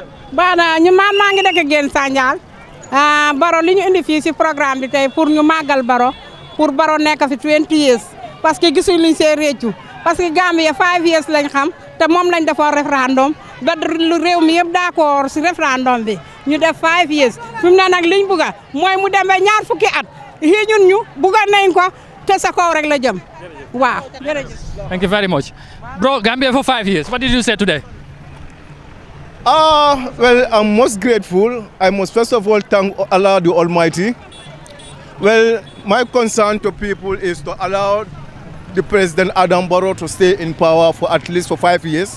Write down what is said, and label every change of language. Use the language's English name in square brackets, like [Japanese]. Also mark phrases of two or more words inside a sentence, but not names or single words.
[Wolof] baana ñu maa ngi dëkk Géen Sandial Barrow li ñu indi fii si programme bi tey pour ñu màggal Barrow pour Barrow nekk fi 20 years [French] parce que [Wolof] gisuñ luñ see réccu [French] parce que [Wolof] Gambia 5 years lañ xam te moom lañ defoon référendum ba lu réew mi yëpp d'accord si référendum bi ñu def 5 years fi mu ne nag liñ bugga mooy mu demee ñaar fukki at yii ñun ñu bugga nañ ko te sa kaw rek la jëm waaw jërëjëf. [English] Thank you very much. Bro, Gambia for 5 years. What did you say today? Well, I'm most grateful. I must first of all thank Allah the Almighty. Well, my concern to people is to allow the President Adam Barrow to stay in power for at least 5 years.